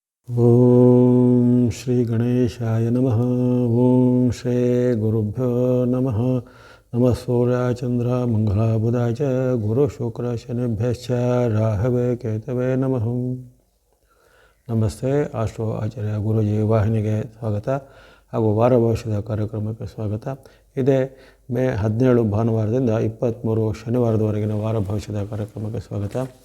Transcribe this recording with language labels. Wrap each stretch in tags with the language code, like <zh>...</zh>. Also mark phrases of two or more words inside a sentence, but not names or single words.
<sa>ಓಂ ಶ್ರೀ ಗಣೇಶಾಯ ನಮಃ. ಓಂ ಶ್ರೀ ಗುರುಭ್ಯೋ ನಮಃ. ನಮಃ ಸೂರ್ಯಾಯ ಚಂದ್ರ ಮಂಗಳಾಯ ಬುಧಾಯ ಚ ಗುರು ಶುಕ್ರ ಶನಿಭ್ಯಶ್ಚ ರಾಹವೇ ಕೇತವೇ ನಮಃ.</sa> <kn>ನಮಸ್ತೆ. ಆಸ್ಟ್ರೋ ಆಚಾರ್ಯ ಗುರುಜಿ ವಾಹಿನಿಗೆ ಸ್ವಾಗತ ಹಾಗೂ ವಾರ ಭವಿಷ್ಯದ ಕಾರ್ಯಕ್ರಮಕ್ಕೆ ಸ್ವಾಗತ. ಇದೇ ಮೇ 17 ಭಾನುವಾರದಿಂದ 23 ಶನಿವಾರದವರೆಗಿನ ವಾರ ಭವಿಷ್ಯದ ಕಾರ್ಯಕ್ರಮಕ್ಕೆ ಸ್ವಾಗತ.</kn>